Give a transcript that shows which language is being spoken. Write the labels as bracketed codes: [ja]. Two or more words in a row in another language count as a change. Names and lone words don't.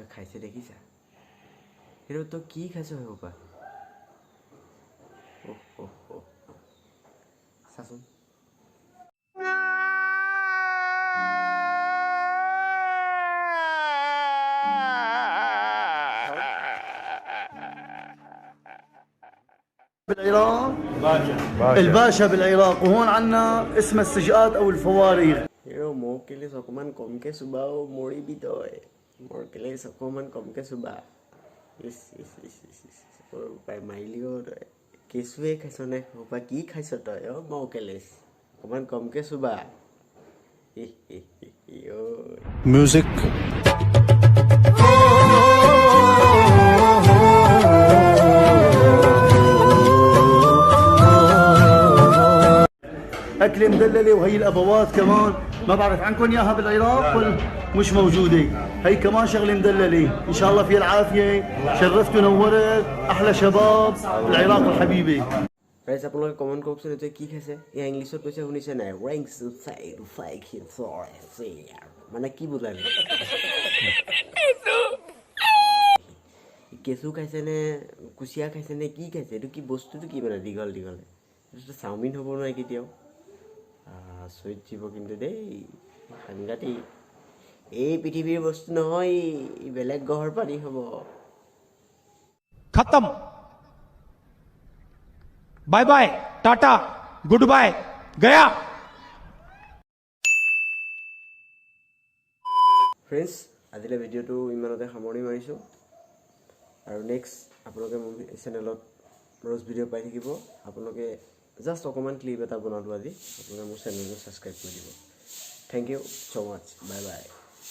[as] খাইছে দেখিছা সেইটো তই কি খাইছ হ'ব পা চাচোন [ar] بالعراق الباشا بالعراق وهون عنا اسمها السجقات او الفوارغ [as] মোৰ কেলেচ অকণমান কমকৈ চুবাও মৰিবি তই মোৰ কেলেচ অকণমান কমকৈ চুবা পাই মাৰিলিও তই কেঁচুৱে খাইছ নে সোপা কি খাইছ তই মোৰ কেলেচ অকণমান কমকৈ চুবা মিউজিক [ar] أكلة مدللة وهي الأبوات كمان ما بعرف عنكم إياها بالعراق ولا مش موجودة هي كمان شغلة مدللة إن شاء الله فيها العافية شرفت ونورت أحلى شباب العراق الحبيبة [as] গাইজ আপোনালোকে কমেণ্ট কৰকচোন এতিয়া কি খাইছে এয়া ইংলিছত কৈছে শুনিছে নাই মানে কি বুজালে কেঁচু খাইছে নে কুচিয়া খাইছে নে কি খাইছে এইটো কি বস্তুটো কি মানে দীঘল দীঘলে এইটো চাওমিন হ'ব নোৱাৰে কেতিয়াও আচৰিত জীৱ কিন্তু দেই সাংঘাতিক এই পৃথিৱীৰ বস্তু নহয় বেলেগ গ্ৰহৰ পানী হ'ব [hi] खत्म [en] bye bye [hi] टाटा [en] good bye [hi] गया [as] ফ্ৰেণ্ডছ আজিলৈ ভিডিঅ'টো ইমানতে সামৰণি মাৰিছোঁ আৰু নেক্সট আপোনালোকে মোৰ চেনেলত ৰ'জ ভিডিঅ' পাই থাকিব আপোনালোকে জাষ্ট অকণমান ক্লিপ এটা বনালোঁ আজি আপোনালোকে মোৰ চেনেলটো ছাবস্ক্ৰাইব কৰি দিব [en] thank you so much bye bye